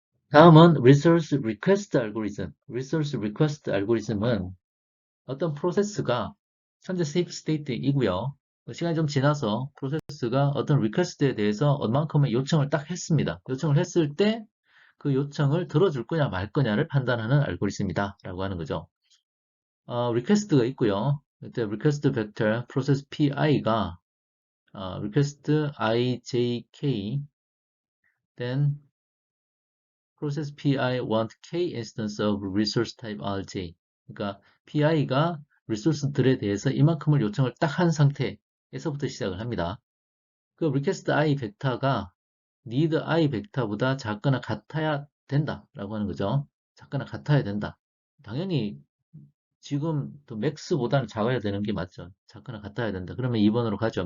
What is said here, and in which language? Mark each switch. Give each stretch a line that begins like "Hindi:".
Korean: 다음은 resource request 알고리즘. resource request 알고리즘은 어떤 프로세스가 현재 safe state이고요. 시간이 좀 지나서 프로세스가 어떤 리퀘스트에 대해서 얼만큼의 요청을 딱 했습니다. 요청을 했을 때 그 요청을 들어줄 거냐 말 거냐를 판단하는 알고리즘이다 라고 하는 거죠. 리퀘스트가 있고요. 이때 리퀘스트 벡터 프로세스 PI가 리퀘스트 IJK
English: then process PI want K instance of resource type RJ.
Korean: 그러니까 PI가 리소스들에 대해서 이만큼을 요청을 딱 한 상태에서부터 시작을 합니다. 그 request I 벡터가 need I 벡터보다 작거나 같아야 된다라고 하는 거죠. 작거나 같아야 된다. 당연히 지금 또 맥스보다는 작아야 되는 게 맞죠. 작거나 같아야 된다. 그러면 2번으로 가죠.